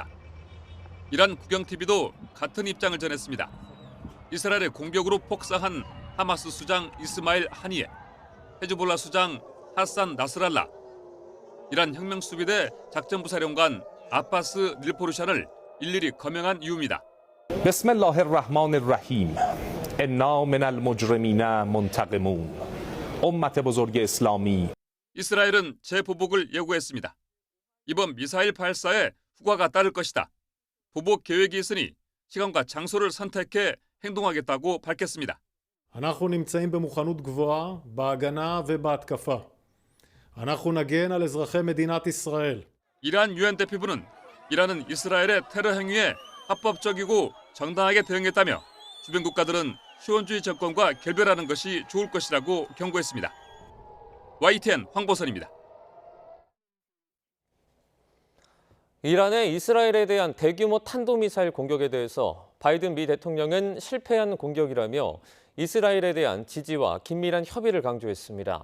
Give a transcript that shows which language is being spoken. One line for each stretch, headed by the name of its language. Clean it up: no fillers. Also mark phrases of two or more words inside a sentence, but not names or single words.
Korean: 이란 국영TV도 같은 입장을 전했습니다. 이스라엘의 공격으로 폭사한 하마스 수장 이스마일 하니에, 헤즈볼라 수장 하산 나스랄라, 이란 혁명수비대 작전부사령관 아바스 닐포르샨을 일일이 거명한 이유입니다.
Arabic: بسم الله الرحمن الرحیم انا من المجرمین منتقمون
Persian: امت بزرگ اسلامی.
Korean: 이스라엘은 재보복을 예고했습니다. 이번 미사일 발사에 후과가 따를 것이다. 보복 계획이 있으니 시간과 장소를 선택해 행동하겠다고 밝혔습니다.
Hebrew: אנחנו נמצאים במוכנות גבוהה בהגנה ובהתקפה. אנחנו נגן על אזרחי מדינת ישראל.
Korean: 이란 유엔 대표부는 이란은 이스라엘의 테러 행위에 합법적이고 정당하게 대응했다며 주변 국가들은 시원주의 정권과 결별하는 것이 좋을 것이라고 경고했습니다. YTN 황보선입니다. 이란의 이스라엘에 대한 대규모 탄도미사일 공격에 대해서 바이든 미 대통령은 실패한 공격이라며 이스라엘에 대한 지지와 긴밀한 협의를 강조했습니다.